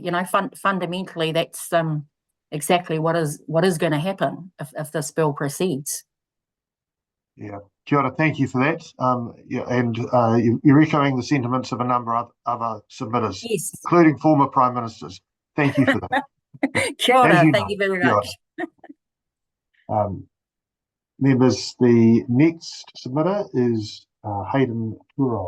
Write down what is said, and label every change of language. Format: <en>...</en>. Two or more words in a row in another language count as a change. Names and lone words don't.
<en>You know, fundamentally, that's exactly what is going to happen if this bill proceeds. Yeah,</en> <mi>Kia ora,</mi> <en>thank you for that. Yeah, and you're echoing the sentiments of a number of other submitters, yes, including former prime ministers. Thank you for that.</en> <mi>Kia ora,</mi> <en>thank you very much. Members, the next submitter is Hayden Turoa.</en>